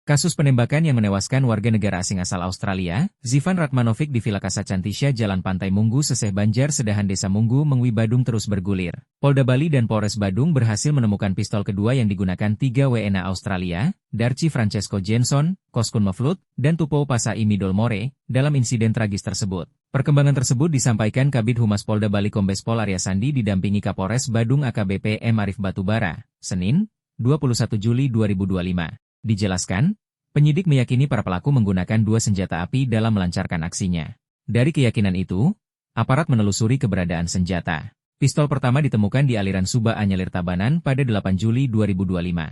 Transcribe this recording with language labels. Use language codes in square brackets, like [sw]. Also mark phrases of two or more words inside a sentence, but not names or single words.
[id] Kasus penembakan yang menewaskan warga negara asing asal Australia, Zivan Ratmanovic di Villa Casa Cantisha Jalan Pantai Munggu Seseh Banjar Sedahan Desa Munggu Mengwi Badung terus bergulir. Polda Bali dan Polres Badung berhasil menemukan pistol kedua yang digunakan 3 WNA Australia, Darci Francesco Jenson, Koskun Meflut, dan Tupou Pasai Midol More, dalam insiden tragis tersebut. Perkembangan tersebut disampaikan Kabid Humas Polda Bali Kombes Pol Arya Sandi didampingi Kapolres Badung AKBP M. Arif Batubara, Senin, 21 Juli 2025. Dijelaskan, penyidik meyakini para pelaku menggunakan 2 senjata api dalam melancarkan aksinya. Dari keyakinan itu, aparat menelusuri keberadaan senjata. Pistol pertama ditemukan di aliran Suba Anyelir Tabanan pada 8 Juli 2025.